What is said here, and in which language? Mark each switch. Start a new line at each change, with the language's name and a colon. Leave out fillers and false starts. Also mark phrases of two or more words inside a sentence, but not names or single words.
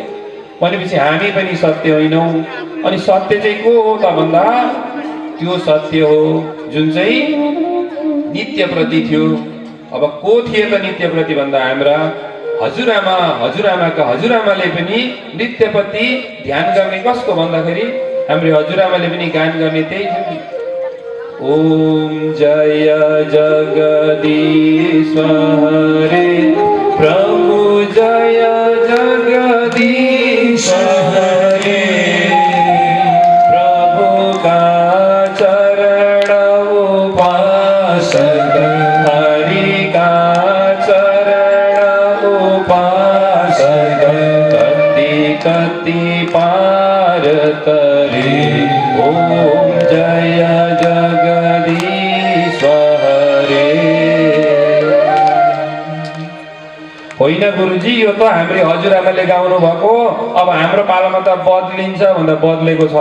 Nepali: भनेपछि हामी पनि सत्य होइनौँ। अनि सत्य चाहिँ को हो त भन्दा त्यो सत्य हो जुन चाहिँ नित्यप्रति थियो। अब को थिए त नित्यप्रति भन्दा हाम्रा हजुरआमा, हजुरआमाका हजुरआमाले पनि नित्यप्रति ध्यान गर्ने कसको भन्दाखेरि हाम्रो हजुरआमाले पनि गान गर्ने त्यही थियो।
Hindi: ओम जय जगदीश हरे प्रभु, जय जगदीश हरे प्रभु का चरण उपासक, हरि का चरण उपासक, कति कति पार करे। ओम जय जगदीश हरे।
Nepali: होइन गुरुजी, यो त हाम्रो हजुरआमाले गाउनु भएको, अब हाम्रो पालामा त बदलिन्छ भन्दा बदलेको छ।